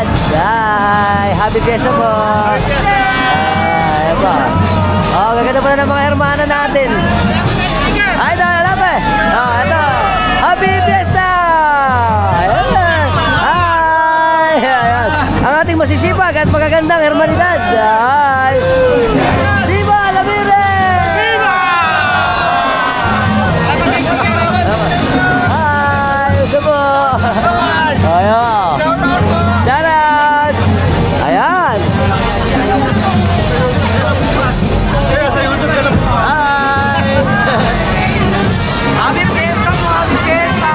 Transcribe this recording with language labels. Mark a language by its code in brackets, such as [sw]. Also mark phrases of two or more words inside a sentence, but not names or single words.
[en] Happy Fiesta [tl] po. Ayan po. Gaganda pala ng mga hermana natin. Ito, alape. Ito. [en] Happy Fiesta! [tl] Ayan. Ayan. Ang ating masisibag at magagandang hermanidad. [es] Viva la Virgen! Viva! [tl] Gusto po. Ayan. Shoutout! Ayan. [en] Happy Fiesta [tl] po, [en] Happy Fiesta!